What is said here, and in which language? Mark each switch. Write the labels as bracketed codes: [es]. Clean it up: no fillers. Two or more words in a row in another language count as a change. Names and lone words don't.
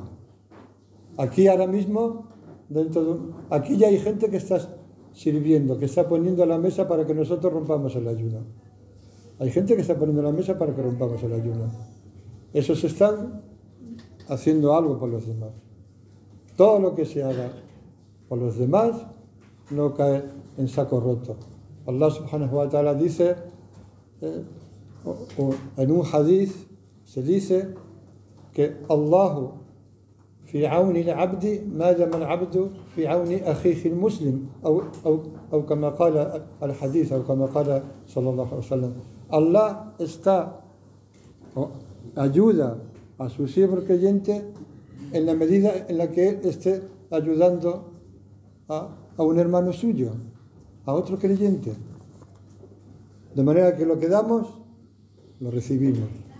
[es] Aquí ahora mismo, aquí ya hay gente que está sirviendo, que está poniendo la mesa para que nosotros rompamos el ayuno. Hay gente que está poniendo la mesa para que rompamos el ayuno. Esos están haciendo algo por los demás. Todo lo que se haga por los demás no cae en saco roto. Allah [ar] سبحانه وتعالى [es] dice, o en un hadith se dice que [ar] الله في عون العبد ما دام العبد في عون أخيه المسلم, [es] o como [ar] قال الحديث, [es] o como [ar] قال صلى الله عليه وسلم. [es] Allah ayuda a su siervo creyente en la medida en la que él esté ayudando a un hermano suyo, a otro creyente. De manera que lo que damos, lo recibimos.